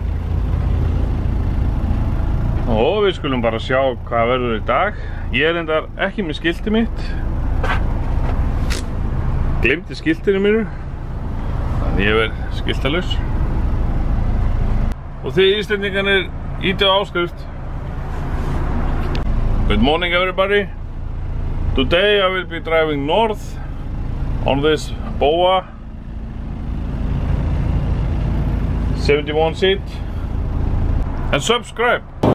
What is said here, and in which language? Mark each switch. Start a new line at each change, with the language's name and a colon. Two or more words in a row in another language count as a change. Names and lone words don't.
Icelandic: Og við skulum bara sjá hvað verður í dag. Ég reyndar ekki með skiltið mitt. Gleymdi skiltinu mínu. Þannig ég verð skiltalaus. Og þið Íslendingarnir ítið á áskrift.
English: Good morning everybody. Today I will be driving north on this BOA 71 seat. And subscribe.